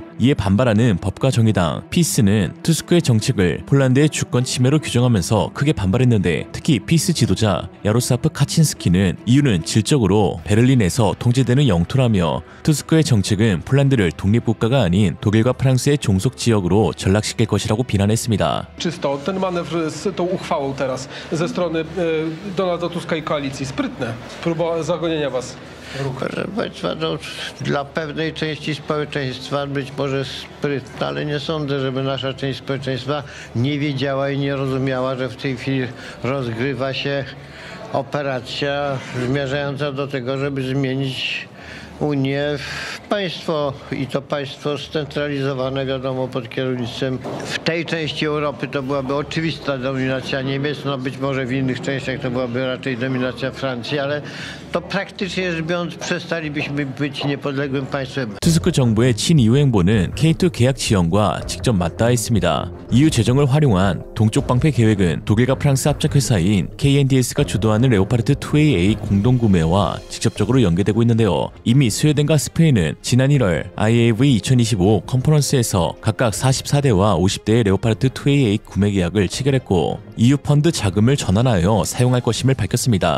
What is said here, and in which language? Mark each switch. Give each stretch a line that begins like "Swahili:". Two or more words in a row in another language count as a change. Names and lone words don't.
Korean: 이에 반발하는 법과 정의당 피스는 투스크의 정책을 폴란드의 주권 침해로 규정하면서 크게 반발했는데 특히 피스 지도자 야로슬라프 카친스키는 EU는 질적으로 베를린에서 통제되는 영토라며 투스크의 정책은 폴란드를 독립국가가 아닌 독일과 프랑스의 종속 지역으로 전락시킬 것이라고 비난했습니다.
Polish: Czysto ten manewr z tą uchwałą teraz ze strony Donalda Tuska i koalicji sprytne. Próba zagonienia was. Proszę Państwa, no, dla pewnej części społeczeństwa być może sprytne, ale nie sądzę, żeby nasza część społeczeństwa nie wiedziała i nie rozumiała, że w tej chwili rozgrywa się operacja zmierzająca do tego, żeby zmienić Unię w państwo i to państwo scentralizowane, wiadomo, pod kierownictwem. W tej części Europy to byłaby oczywista dominacja Niemiec, no być może w innych częściach to byłaby raczej dominacja Francji, ale to praktycznie rzecz biorąc przestalibyśmy być niepodległym państwem.
Korean: 투스크 정부의 친EU 행보는 K2 계약 지연과 직접 맞닿아 있습니다. EU 재정을 활용한 동쪽 방패 계획은 독일과 프랑스 합작회사인 KNDS가 주도하는 레오파르트 2AA 공동구매와 직접적으로 연계되고 있는데요. 이미 스웨덴과 스페인은 지난 1월 IAV 2025 컨퍼런스에서 각각 44대와 50대의 레오파르트 2AA 구매 계약을 체결했고 EU 펀드 자금을 전환하여 사용할 것임을 밝혔습니다.